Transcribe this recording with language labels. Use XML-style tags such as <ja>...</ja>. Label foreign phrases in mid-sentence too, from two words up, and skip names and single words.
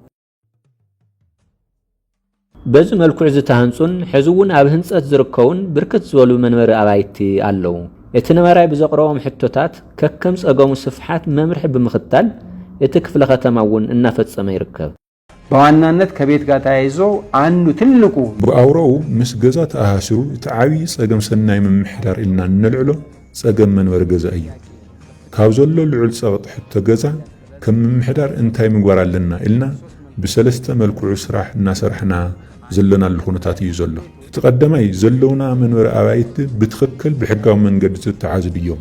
<ti>በዚ መልክዕ ዝተሃንጹን ሕዚ እውን ኣብ ህንጸት ዝርከቡን ብርክት ዝበሉ መንበሪ ኣባይቲ ኣለዉ። እቲ ነባራይ ብዘቕረቦም ሕቶታት ከከም ጸገሙ ስፍሓት መምርሒ ብምኽታል እቲ ክፍለ ከተማ እውን እናፈጸመ ይርከብ።</ti> <am>በዋናነት ከቤት ጋር ተያይዞ አንዱ ትልቁ</am> <ti>ብኣውሮኡ ምስ ገዛ ተኣሃሲሩ እቲ ዓብይ ጸገም ሰናይ ምምሕዳር ኢልና ንልዕሎ ጸገም መንበሪ ገዛ እዩ። ካብ ዘሎ ልዑል ጸቕጢ ሕቶ ገዛ ከም ምምሕዳር እንታይ ምግባር ኣለና ኢልና ብሰለስተ መልክዑ ስራሕ እናሰርሕና ዘለናሉ ኩነታት እዩ ዘሎ። እቲ ቀዳማይ ዘለውና መንበሪ ኣባይቲ ብትኽክል ብሕጋዊ መንገዲ ዝተተሓዙ ድዮም?</ti>